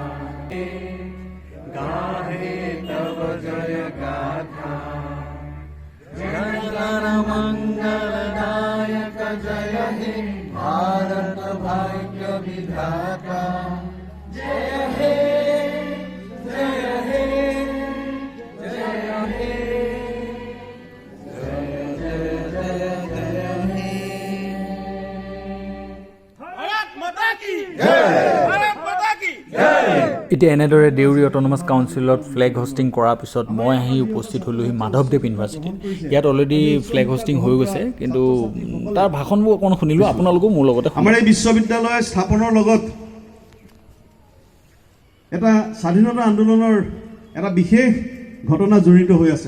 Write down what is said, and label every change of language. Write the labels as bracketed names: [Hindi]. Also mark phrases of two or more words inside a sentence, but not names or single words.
[Bangla] গাহে তব জয় গাথা জয় গণ মঙ্গলদায়ক জয় হে ভারত ভাগ্য বিধাতা জয় হে জয় হে জয় হে जय हे जय हे [Hindi] जय जय जय जय हे भारत माता की जय भारत माता की जय। [Assamese] এতিয়া এনেদৰে দেউৰী অট'নমাছ কাউন্সিলত [English] flag hoisting [Assamese] কৰাৰ পিছত মই আহি উপস্থিত হ'লোহি মাধৱদেৱ ইউনিভাৰ্চিটিত। ইয়াত [English] already flag hoisting [Assamese] হৈ গৈছে, কিন্তু তাৰ ভাষণবোৰ অকণ শুনিলোঁ। আপোনালোকো মোৰ লগতে। আমাৰ এই বিশ্ববিদ্যালয় স্থাপনৰ লগত এটা স্বাধীনতা আন্দোলনৰ এটা বিশেষ ঘটনা জড়িত হৈ আছে।